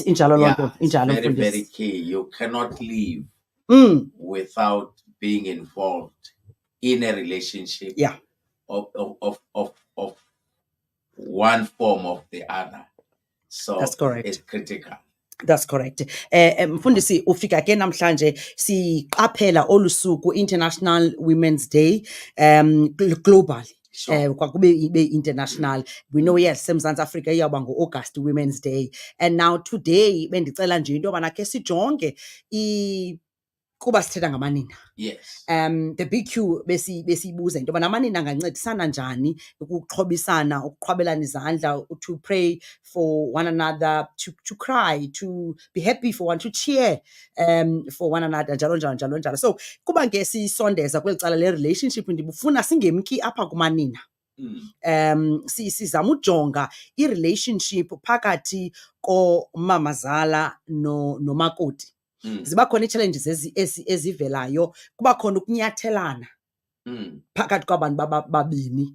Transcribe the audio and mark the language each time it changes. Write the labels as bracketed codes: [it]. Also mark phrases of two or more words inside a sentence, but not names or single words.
[en] very, very key. You cannot live without being involved in a relationship of one form or the other. So that's correct. It's critical. That's correct. [xh] Mfundisi ufika ke namhlanje siqaphela olusuku [en] International Women's Day globally. [xh] Kwakube ibe international. [en] We know yes [xh] eMzantsi Afrika iyawuba ngo-August [en] Women's Day, and now today [xh] bendicela nje into yobana ke sijonge kuba sithetha ngamanina. [en] Yes. The BQ [xh] besibuza into yobana amanina angancedisana njani ukuxhobisana, ukuqhwabelana izandla, [en] to pray for one another, to cry, to be happy for one, to cheer for one another, [xh] njalo. So kuba ke sisondeza kweli cala le relationship ndibufuna singemki apha kumanina. Sizama ujonga i-relationship phakathi komamazala nomakoti. Ziba khona ii-challenges ezivelayo, kuba khona ukunyathelana phakathi kwabantu babini.